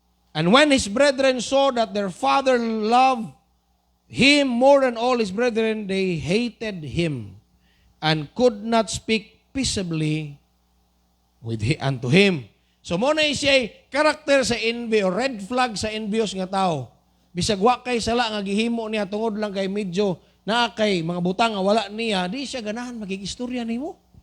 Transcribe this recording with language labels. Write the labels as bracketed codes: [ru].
[en] And when his brethren saw that their father loved him more than all his brethren, they hated him and could not speak peaceably unto him. [ceb] So mo na siya karakter sa envy o red flag sa envious nga tao. Bisag wa kay sala nga gihimo niya tungod lang kay medyo naa kay mga butang nga wala niya, di siya ganahan magig-istorya nimo.